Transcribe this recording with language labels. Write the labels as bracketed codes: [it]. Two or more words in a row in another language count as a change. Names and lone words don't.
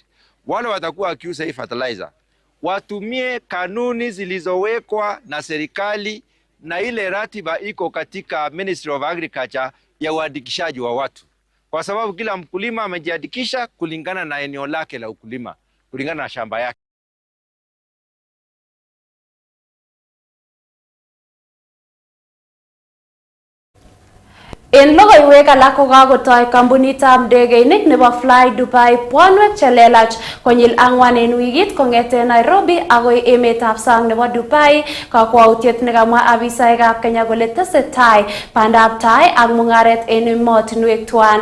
[sw] wale watakuwa wakiuza hii fertilizer watumie kanuni zilizowekwa na serikali na ile ratiba iko katika Ministry of Agriculture ya uandikishaji wa watu, kwa sababu kila mkulima amejiandikisha kulingana na eneo lake la ukulima, kulingana na shamba yake. [kln] En logoiwek alak ko kakotoi kampunitab ndegeinik nebo Fly Dubai bwanwek chelelach konyil 4 en wikit kong'eten Nairobi agoi emetab sang nebo Dubai, kakwautiet nekamwa afisaekab Kenya kole tesetai bandab tai ak mung'aret en emotinwek tuan.